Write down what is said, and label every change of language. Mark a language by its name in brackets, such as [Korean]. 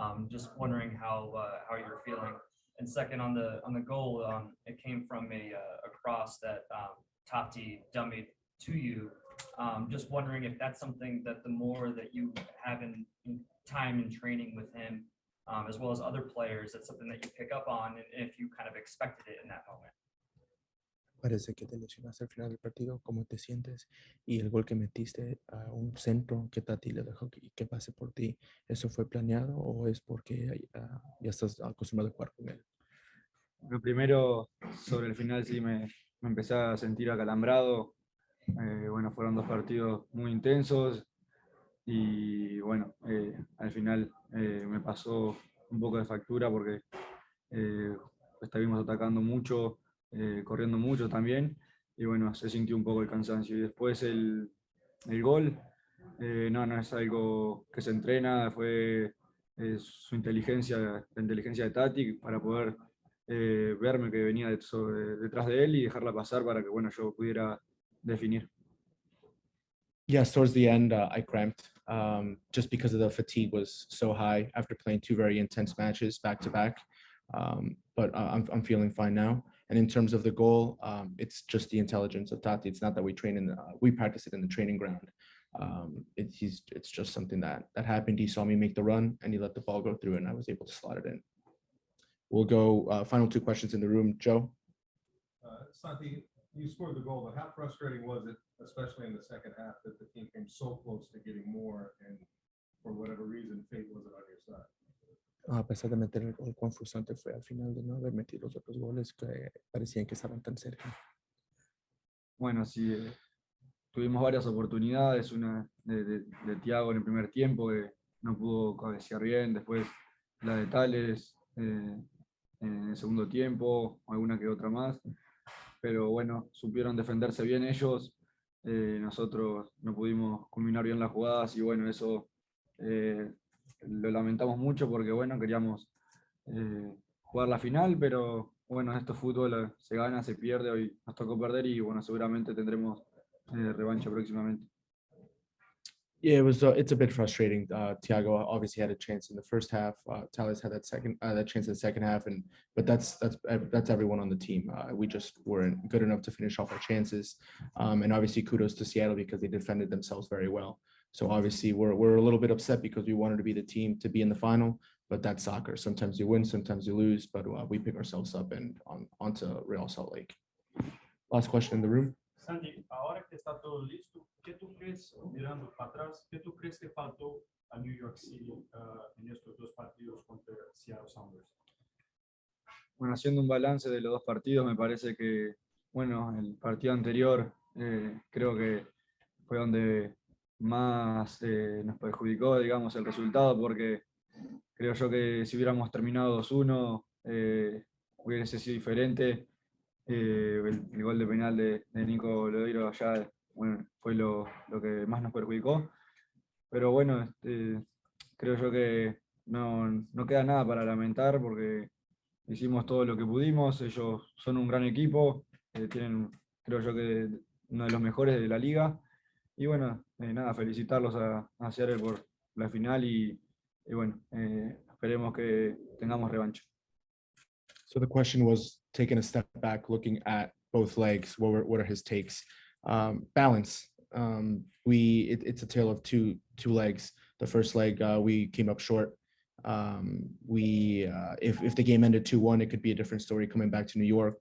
[English] Just wondering how you're feeling. And second, on the goal, it came from a cross that Tati dummied to you. Just wondering if that's something that the more that you have in time in training with him, as well as other players, that's something that you pick up on, and if you kind of expected it in that moment. [Spanish] Parece que te lesionaste al final del partido. ¿Cómo te sientes? Y el gol que metiste a un centro que Tati le dejó que pase por ti, ¿eso fue planeado o es porque ya estás acostumbrado a jugar con él? Lo primero, sobre el final sí me empecé a sentir acalambrado. Bueno, fueron dos partidos muy intensos y bueno, al final me pasó un poco de factura porque estuvimos atacando mucho, corriendo mucho también y bueno, se sintió un poco el cansancio. Y después el gol, no es algo que se entrena, fue su inteligencia, la inteligencia de Tati para poder verme que venía detrás de él y dejarla pasar para que bueno, yo pudiera definir. [English] Yes, towards the end, I cramped just because of the fatigue was so high after playing two very intense matches back to back. But I'm feeling fine now. And in terms of the goal, it's just the intelligence of Tati. It's not that we practice it in the training ground. It's just something that happened. He saw me make the run and he let the ball go through and I was able to slot it in. We'll go final two questions in the room. Joe? Santi, you scored the goal, but how frustrating was it, especially in the second half, that the team came so close to getting more and for whatever reason, fate wasn't on your side? A pesar de meter el gol, cuán frustrante fue al final de no haber metido los otros goles que parecían que estaban tan cerca. Bueno, sí, tuvimos varias oportunidades, una de Thiago en el primer tiempo que no pudo cabecear bien, después la de Tales en el segundo tiempo, alguna que otra más, pero bueno, supieron defenderse bien ellos, nosotros no pudimos culminar bien las jugadas y bueno, eso lo lamentamos mucho porque bueno, queríamos jugar la final, pero bueno, esto es fútbol, se gana, se pierde, hoy nos tocó perder y bueno, seguramente tendremos revancha próximamente. Yeah, it was. It's a bit frustrating. Thiago obviously had a chance in the first half. Thales had that chance in the second half, but that's everyone on the team. We just weren't good enough to finish off our chances, and obviously kudos to Seattle because they defended themselves very well. So obviously we're a little bit upset because we wanted to be the team to be in the final, but that's soccer. Sometimes you win, sometimes you lose, but we pick ourselves up and onto Real Salt Lake. Last question in the room. [Spanish] Sandy, ahora que está todo listo, ¿qué tú crees, mirando para atrás, qué tú crees que faltó a New York City en estos dos partidos contra Seattle Sounders? Bueno, haciendo un balance de los dos partidos, me parece que, bueno, el partido anterior creo que fue donde más nos perjudicó, digamos, el resultado, porque creo yo que si hubiéramos terminado 2-1, hubiese sido diferente. El gol de penal de Nico Lodeiro allá, bueno, fue lo que más nos perjudicó. Pero bueno, creo yo que no queda nada para lamentar porque hicimos todo lo que pudimos. Ellos son un gran equipo, tienen, creo yo que uno de los mejores de la liga. Y bueno, nada, felicitarlos a Seattle por la final y bueno, esperemos que tengamos revancha. [English] So the question was taking a step back, looking at both legs. What are his takes? Balance. It's a tale of two legs. The first leg we came up short. If the game ended 2-1, it could be a different story coming back to New York.